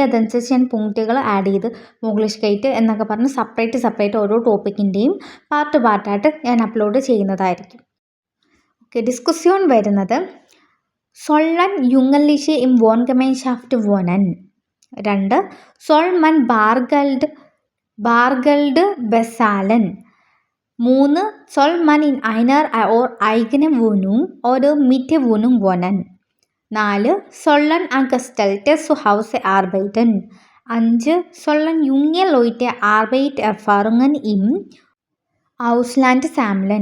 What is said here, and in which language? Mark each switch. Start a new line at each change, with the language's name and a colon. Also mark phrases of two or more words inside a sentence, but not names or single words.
Malayalam: അതനുസരിച്ച് ഞാൻ പോയിന്റുകൾ ആഡ് ചെയ്ത് മോഗ്ലിഷ് കയറ്റ് എന്നൊക്കെ പറഞ്ഞ് സെപ്പറേറ്റ് ഓരോ ടോപ്പിക്കിൻ്റെയും പാർട്ടായിട്ട് ഞാൻ അപ്ലോഡ് ചെയ്യുന്നതായിരിക്കും. ഓക്കെ, ഡിസ്കസിയോൺ വരുന്നത്
German: sollen Jugendliche im Wohngemeinschaft wohnen. 2 soll man Bargeld bezahlen. 3 soll man in einer eigenen Wohnung oder Mietwohnung wohnen. 4 sollen Angestellte zu Hause arbeiten. 5 sollen junge Leute Arbeitserfahrungen im Ausland sammeln.